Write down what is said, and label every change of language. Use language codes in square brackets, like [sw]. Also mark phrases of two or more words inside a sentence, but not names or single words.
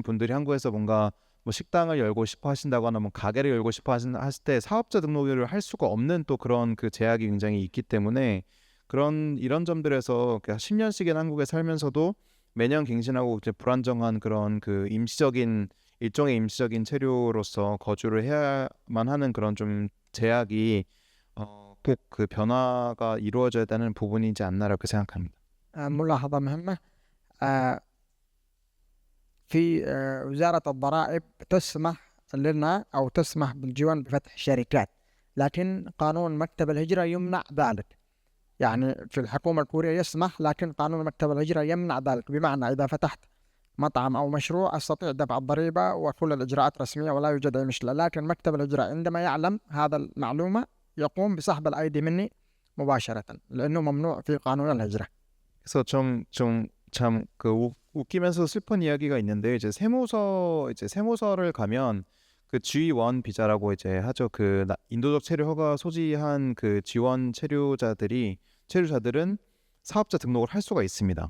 [ko] 분들이 한국에서 뭔가 뭐 식당을 열고 싶어 하신다거나 뭐 가게를 열고 싶어 하실 때 사업자 등록을 할 수가 없는 또 그런 제약이 굉장히 있기 때문에 이런 점들에서 10년씩인 한국에 살면서도 매년 갱신하고 이제 불안정한 그런 일종의 임시적인 체류로서 거주를 해야만 하는 그런 좀 제약이 꼭 변화가 이루어져야 되는 부분이지 않나라고 생각합니다. [ar] ملاحظة مهمة في وزارة الضرائب تسمح لنا أو تسمح بالجيوان بفتح شركات، لكن قانون مكتب الهجرة يمنع ذلك. يعني في الحكومة الكورية يسمح، لكن قانون مكتب الهجرة يمنع ذلك. بمعنى إذا فتحت مطعم أو مشروع أستطيع دفع الضريبة وكل الإجراءات رسمية ولا يوجد أي مشكلة، لكن مكتب الهجرة عندما يعلم هذا المعلومة يقوم بسحب الأيدي مني مباشرة، لأنه ممنوع في قانون الهجرة. [ko] 그래서 참 웃기면서 슬픈 이야기가 있는데, 이제 세무서를 가면 G1 비자라고 이제 하죠. 인도적 체류 허가 소지한 G1 체류자들은 사업자 등록을 할 수가 있습니다.